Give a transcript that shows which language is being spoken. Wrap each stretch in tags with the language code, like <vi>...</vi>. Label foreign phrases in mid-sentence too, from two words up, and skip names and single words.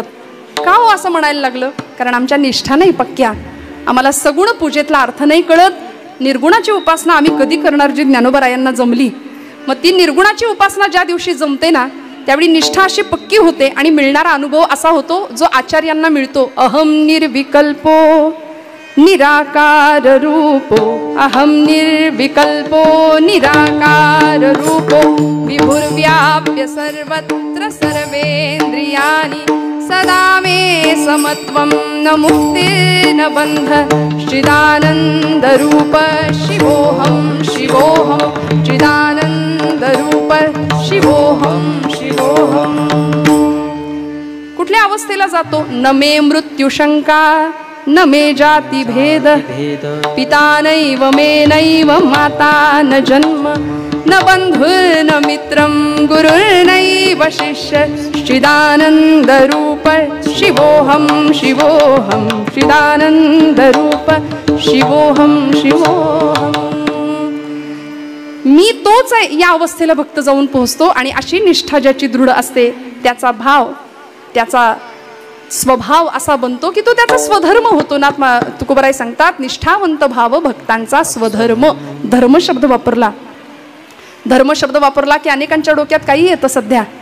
<mr>का हो असं म्हणायला लागलं? कारण आमच्या निष्ठा नाही पक्क्या, आम्हाला सगुण पूजेतला अर्थ नाही कळत. निर्गुणाची उपासना आम्ही कधी करणार जी ज्ञानोबरायांना जमली. मग ती निर्गुणाची उपासना ज्या दिवशी जमते ना त्यावेळी निष्ठा अशी पक्की होते आणि मिळणारा अनुभव असा होतो जो आचार्यांना मिळतो.</mr> <sa>अहम निर्विकल्पो निराकार रूपो अहम निर्विकल्पो निराकार रूपो विभुर्व्याप्य सर्वत्र सर्वेन्द्रियाणि सदा मे समत्वं न मुक्ति न बंध चिदानंद रूप शिवोहम शिवोहम चिदानंद रूप शिवोहम शिवोहम.</sa> <mr>कुठल्या अवस्थेला जातो?</mr> <sa>न मे मृत्यू शंका न मे जाती भेद पिता नैव मे नैव माता न जन्म न बंधुर्न मित्रं गुरुर्नैव शिष्य चिदानंद रूप शिवोहम शिवोहम चिदानंद रूप शिवोहम शिवोहम.</sa> <mr>मी तोच आहे या अवस्थेला भक्त जाऊन पोहोचतो. आणि अशी निष्ठा ज्याची दृढ असते त्याचा भाव त्याचा स्वभाव असा बनतो की तो त्याचा स्वधर्म होतो. ना तुकोबराय सांगतात निष्ठावंत भाव भक्तांचा स्वधर्म. धर्म शब्द वापरला, धर्म शब्द वापरला की अनेकांच्या डोक्यात काही येतं सध्या.</mr>